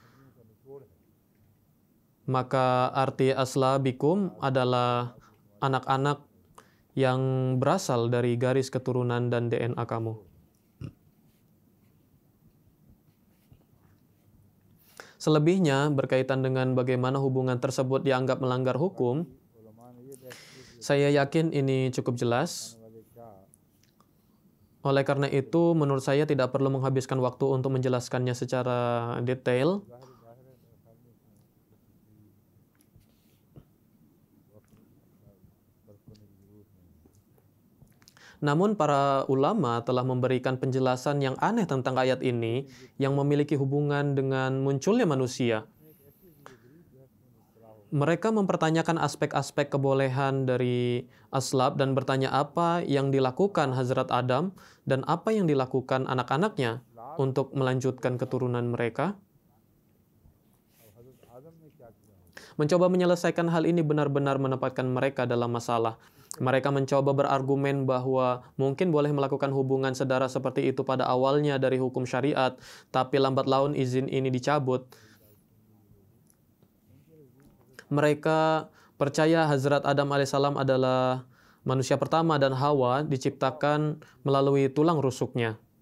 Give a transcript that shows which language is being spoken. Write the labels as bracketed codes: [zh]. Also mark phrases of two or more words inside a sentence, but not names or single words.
[id] Maka arti aslabikum adalah anak-anak yang berasal dari garis keturunan dan DNA kamu. Selebihnya berkaitan dengan bagaimana hubungan tersebut dianggap melanggar hukum, [ur] علما نے یہ بحث کی کہ [id] saya yakin ini cukup jelas. [ur] والے کیا [id] Oleh karena itu, menurut saya tidak perlu menghabiskan waktu untuk menjelaskannya secara detail. [ur] ظاہر ہے میرے خیال میں اس میں برف کرنے کی ضرورت نہیں ہے. [id] Namun para ulama telah memberikan penjelasan yang aneh tentang ayat ini yang memiliki hubungan dengan munculnya manusia. Mereka mempertanyakan aspek-aspek kebolehan dari aslab dan bertanya apa yang dilakukan Hazrat Adam dan apa yang dilakukan anak-anaknya untuk melanjutkan keturunan mereka. [ur] اور حضرت آدم نے کیا کیا ہوگا? [id] Mencoba menyelesaikan hal ini benar-benar menempatkan mereka dalam masalah. Mereka mencoba berargumen bahwa mungkin boleh melakukan hubungan sedara seperti itu pada awalnya dari hukum syariat, tapi lambat laun izin ini dicabut. Mereka percaya Hazrat Adam alaihissalam adalah manusia pertama dan Hawa diciptakan melalui tulang rusuknya.